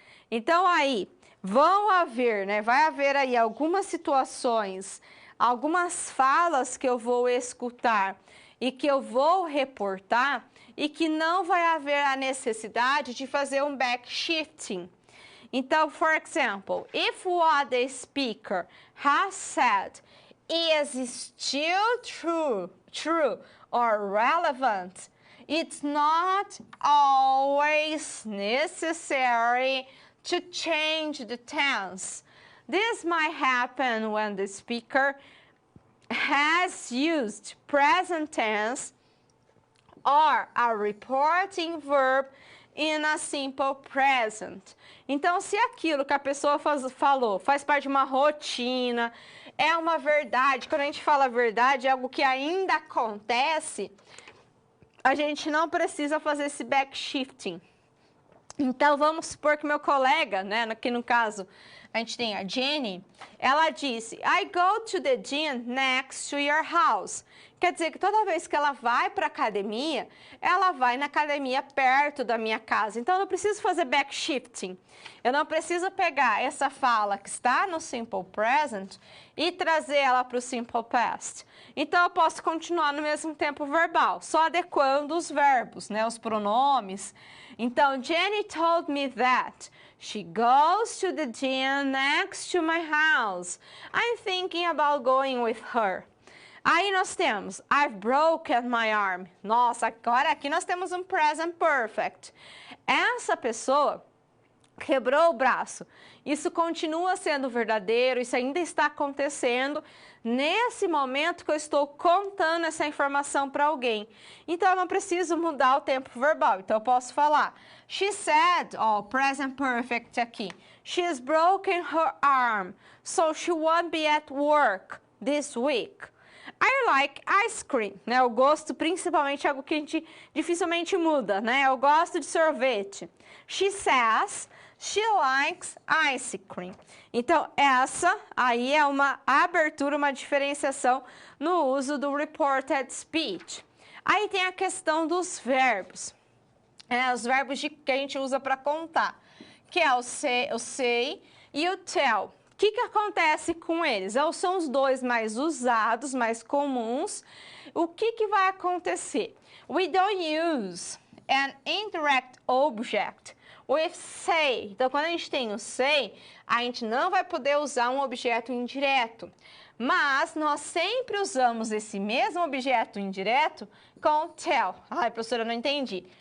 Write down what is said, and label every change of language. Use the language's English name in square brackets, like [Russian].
[Portuguese] Então aí, vai haver aí algumas situações, algumas falas que eu vou escutar e que eu vou reportar e que não vai haver a necessidade de fazer um backshifting. Então, [English] for example, if what the speaker has said is still true or relevant, it's not always necessary to change the tense. This might happen when the speaker has used present tense or a reporting verb in a simple present. [Portuguese] Então, se aquilo que a pessoa falou faz parte de uma rotina, é uma verdade, quando a gente fala verdade, é algo que ainda acontece, a gente não precisa fazer esse backshifting. Então, vamos supor que meu colega, né, aqui no caso, a gente tem a Jenny, ela disse, [English] I go to the gym next to your house. [Portuguese] Quer dizer que toda vez que ela vai para a academia, ela vai na academia perto da minha casa. Então, eu não preciso fazer backshifting. Eu não preciso pegar essa fala que está no simple present e trazer ela para o simple past. Então, eu posso continuar no mesmo tempo verbal, só adequando os verbos, né, os pronomes. Então, [English] Jenny told me that she goes to the gym next to my house. I'm thinking about going with her. [Portuguese] Aí nós temos, [English] I've broken my arm. [Portuguese] Nossa, agora aqui nós temos um present perfect. Essa pessoa quebrou o braço. Isso continua sendo verdadeiro, isso ainda está acontecendo nesse momento que eu estou contando essa informação para alguém. Então, eu não preciso mudar o tempo verbal. Então, eu posso falar, [English] she said, [Portuguese] ó, [English] present perfect [Portuguese] aqui, [English] she's broken her arm, so she won't be at work this week. I like ice cream, [Portuguese] né? O gosto principalmente é algo que a gente dificilmente muda, né? Eu gosto de sorvete. [English] She says she likes ice cream. [Portuguese] Então, essa aí é uma abertura, uma diferenciação no uso do reported speech. Aí tem a questão dos verbos. Os verbos que a gente usa para contar, que é o say e o tell. O que acontece com eles? São os dois mais usados, mais comuns. O que vai acontecer? [English] We don't use an indirect object with say. [Portuguese] Então, quando a gente tem o say, a gente não vai poder usar um objeto indireto. Mas nós sempre usamos esse mesmo objeto indireto com tell. Ai, professora, eu não entendi.